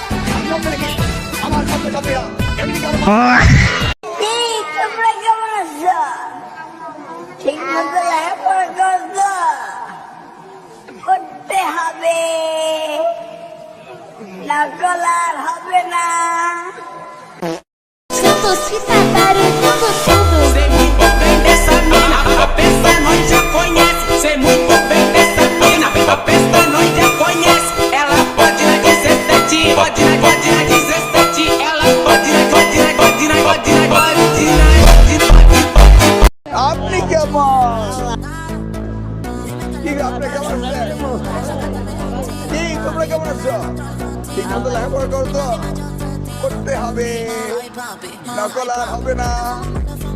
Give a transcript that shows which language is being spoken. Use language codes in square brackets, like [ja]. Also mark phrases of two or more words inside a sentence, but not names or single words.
[bn] তোমরা কেমন আছো? ঠিক মতো লেখাপড়া করতে হবে, নকল আর হবে না। [pt] Sei muito bem dessa mina, a peça nós já conhece. Sei muito bem dessa mina, a peça nós já conhece. Ela pode na 17, pode na 17. Ela pode na 17, pode na 17. [bn] আপনি কেমন? ঠিক আপনি কেমন আছেন? ঠিক তোমরা কেমন আছো? ঠিক মতো লেখাপড়া করতে হবে, নকল আর হবে না।